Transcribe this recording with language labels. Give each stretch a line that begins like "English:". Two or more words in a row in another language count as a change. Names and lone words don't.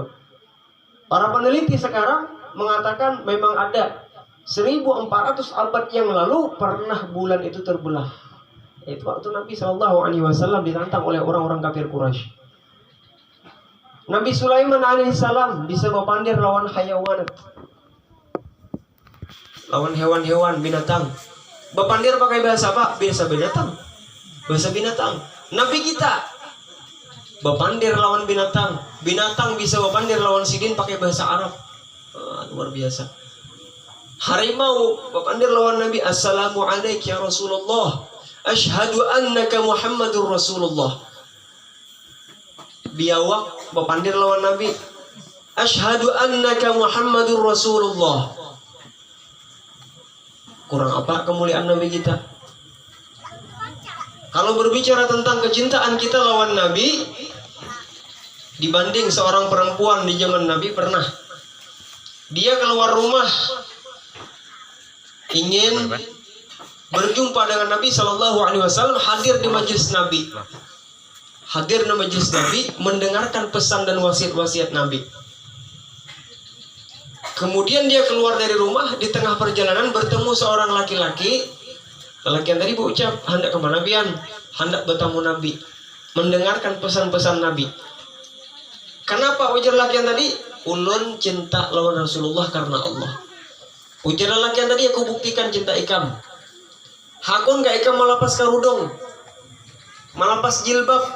Indonesian: Para peneliti sekarang mengatakan memang ada 1400 abad yang lalu pernah bulan itu terbelah. Itu waktu Nabi SAW ditantang oleh orang-orang kafir Quraisy. Nabi Sulaiman alaihissalam bisa berpandir lawan hayawanat, lawan hewan-hewan binatang. Berpandir pakai bahasa apa? Bahasa binatang. Bahasa binatang. Nabi kita berpandir lawan binatang. Binatang bisa berpandir lawan sidin pakai bahasa Arab. Luar biasa. Harimau berpandir lawan Nabi.
Arabic: السلام عليكم يا رسول الله. أشهد أنك محمد رسول الله.
Indonesian: Biawak berpandir lawan Nabi.
Arabic: أشهد أنك محمد رسول الله.
Indonesian: Kurang apa kemuliaan Nabi kita? Kalau berbicara tentang kecintaan kita lawan Nabi, dibanding seorang perempuan di zaman Nabi, pernah dia keluar rumah ingin berjumpa dengan Nabi
Arabic: صلى الله عليه وسلم,
Indonesian: hadir di majelis Nabi, mendengarkan pesan dan wasiat-wasiat Nabi. Kemudian dia keluar dari rumah, di tengah perjalanan bertemu seorang laki-laki. Laki yang tadi berucap, hendak kemana pian? Hendak bertemu Nabi, mendengarkan pesan-pesan Nabi. Kenapa ujar laki yang tadi? Ulun cinta lawan Rasulullah karena Allah.
Banjar: Ujar laki yang tadi, aku buktikan cinta ikam. Hakun gak ikam malapas karudung, malapas jilbab.